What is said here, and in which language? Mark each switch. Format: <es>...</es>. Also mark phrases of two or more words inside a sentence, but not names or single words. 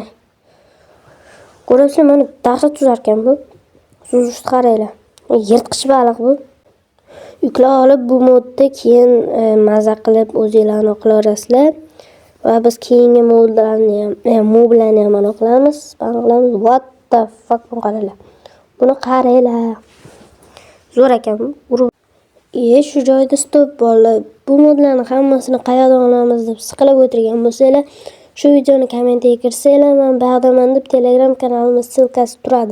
<uz>Ko'ryapsizlar, mana dahshat tuzar ekan bu. Suzishni qaranglar. Yirtqich baliq bu. Yuklab olib bu modda keyin maza qilib o'zingizlarni qilaverasizlar. Va biz keyingi modlarni ham mana qilamiz.</uz> <en>What the fuck,</en> <uz>buni qaranglar. Buni qaranglar. Zo'r ekan bu. Shu joyda stop bolalar. Bu modlarni hammasini qayerdan olamiz deb siqilib o'tirgan bo'lsanglar, shu videoni kommentga kirsanglar, men bog'daman deb Telegram kanalimiz silkasi turadi.</uz>